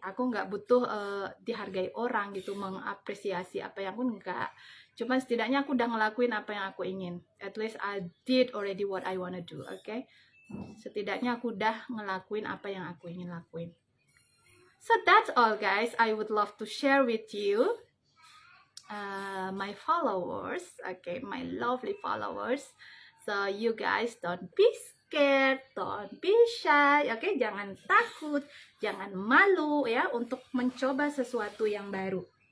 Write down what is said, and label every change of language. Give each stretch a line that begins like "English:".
Indonesian: Aku nggak butuh dihargai orang gitu, mengapresiasi apa yang pun enggak. Cuma setidaknya aku udah ngelakuin apa yang aku ingin.
English: At least I did already what I wanna do, okay?
Indonesian: Setidaknya aku udah ngelakuin apa yang aku ingin lakuin.
English: So that's all guys, I would love to share with you, my followers, okay, my lovely followers. So you guys don't be scared, don't be shy, okay?
Indonesian: Jangan takut, jangan malu ya untuk mencoba sesuatu yang baru.